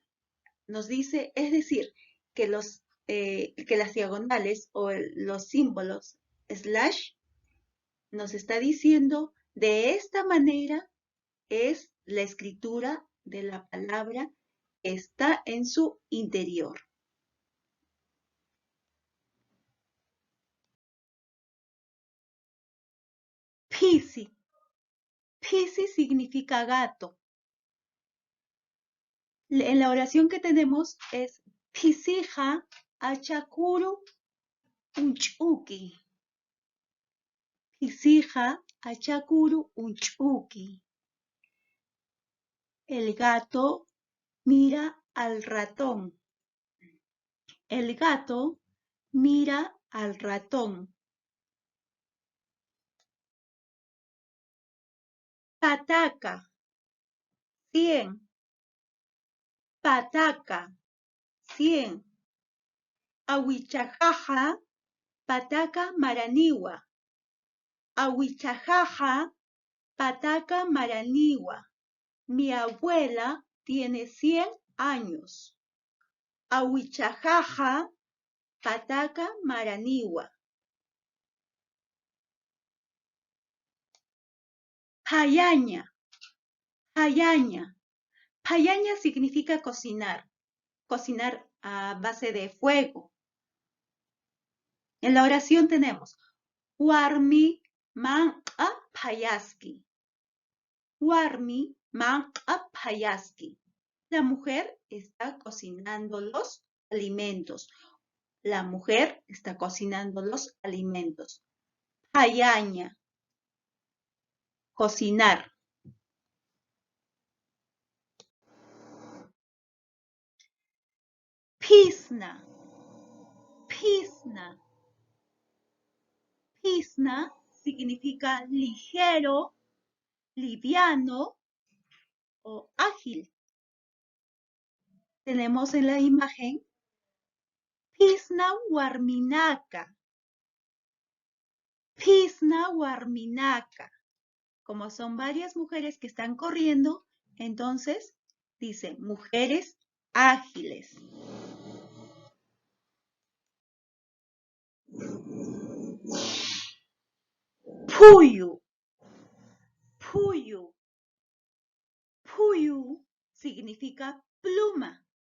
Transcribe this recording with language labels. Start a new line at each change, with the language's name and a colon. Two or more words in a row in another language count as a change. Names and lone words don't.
Spanish: Nos dice, es decir, que las diagonales o los símbolos slash nos está diciendo de esta manera es la escritura de la palabra que está en su interior. Pisi. Pisi significa gato. En la oración que tenemos es
Aymara: Pisija achakuru unchuki. Pisija achakuru unchuki.
Spanish: El gato mira al ratón. El gato mira al ratón. Pataca. 100. Pataca. 100.
Aymara: Awichajaja, pataca maraniwa. Awichajaja, pataca maraniwa.
Spanish: Mi abuela tiene 100 años.
Aymara: Awichajaja, pataca maraniwa.
Spanish: Hayaña. Hayaña. Hayaña significa cocinar. Cocinar a base de fuego. En la oración tenemos
Aymara: Warmi manqa payaski. Warmi manqa payaski.
Spanish: La mujer está cocinando los alimentos. La mujer está cocinando los alimentos. Hayaña. Cocinar. Pisna. Pisna. Pisna significa ligero, liviano o ágil. Tenemos en la imagen
Aymara: Pisna warminaka. Pisna warminaka.
Spanish: Como son varias mujeres que están corriendo, entonces dice mujeres ágiles. Puyu. Puyu. Puyu significa pluma.